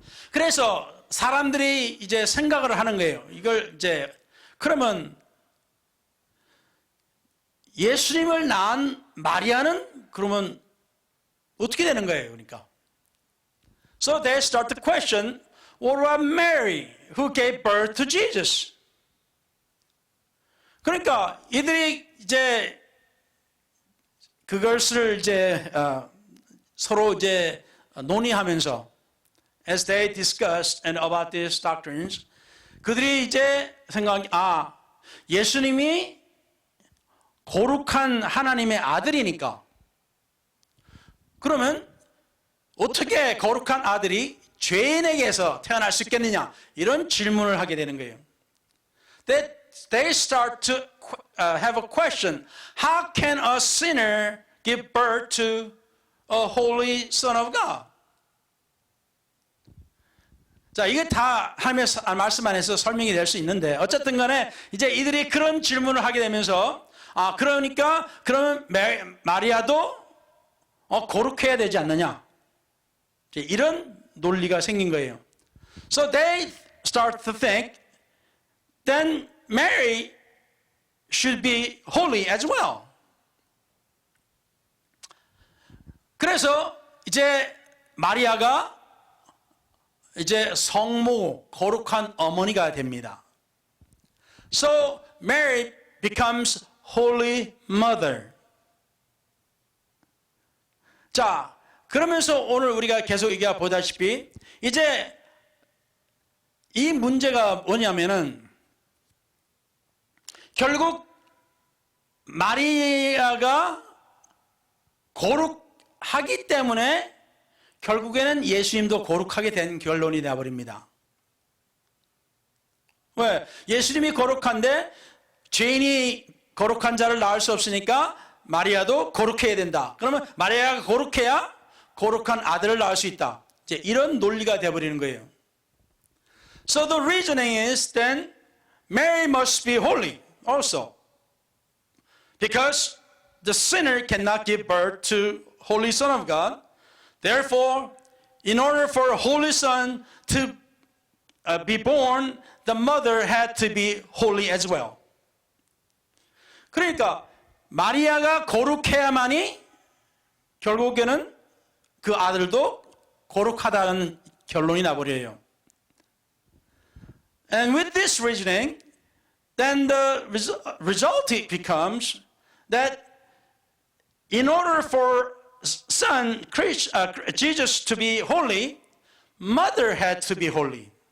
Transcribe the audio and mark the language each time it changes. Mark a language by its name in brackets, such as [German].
[Korean] 그래서 사람들이 이제 생각을 하는 거예요. 이걸 이제 그러면 예수님을 낳은 마리아는 그러면 어떻게 되는 거예요? 그러니까. [English] So they start to question, what about Mary who gave birth to Jesus? [Korean] 그러니까 이들이 이제 그것을 이제 서로 이제 논의하면서 [English] as they discussed and about these doctrines, [Korean] 그들이 이제 생각하기 예수님이 거룩한 하나님의 아들이니까 그러면 어떻게 거룩한 아들이 죄인에게서 태어날 수 있겠느냐 이런 질문을 하게 되는 거예요. [English] They start to have a question. How can a sinner give birth to a holy Son of God? [Korean] 자, 이게 다 하나님의 말씀 안에서 설명이 될 수 있는데 어쨌든 간에 이제 이들이 그런 질문을 하게 되면서 그러니까 그러면 마리아도 거룩해야 되지 않느냐? 이런 논리가 생긴 거예요. [English] So they start to think then Mary should be holy as well. [Korean] 그래서 이제 마리아가 이제 성모, 거룩한 어머니가 됩니다. [English] So Mary becomes Holy Mother. [Korean] 자, 그러면서 오늘 우리가 계속 얘기해 보다시피 이제 이 문제가 뭐냐면은 결국 마리아가 거룩하기 때문에 결국에는 예수님도 거룩하게 된 결론이 되어버립니다. 왜? 예수님이 거룩한데 죄인이 거룩한 자를 낳을 수 없으니까 마리아도 거룩해야 된다. 그러면 마리아가 거룩해야 거룩한 아들을 낳을 수 있다. 이제 이런 논리가 되어버리는 거예요. [English] So the reasoning is then Mary must be holy also. Because the sinner cannot give birth to Holy Son of God. Therefore, in order for a Holy Son to be born, the mother had to be holy as well. [Korean] 그러니까 마리아가 거룩해야만이 결국에는 그 아들도 거룩하다는 결론이 나버려요. [English] And with this reasoning, then the result becomes that in order for son Jesus to be holy, mother had to be holy.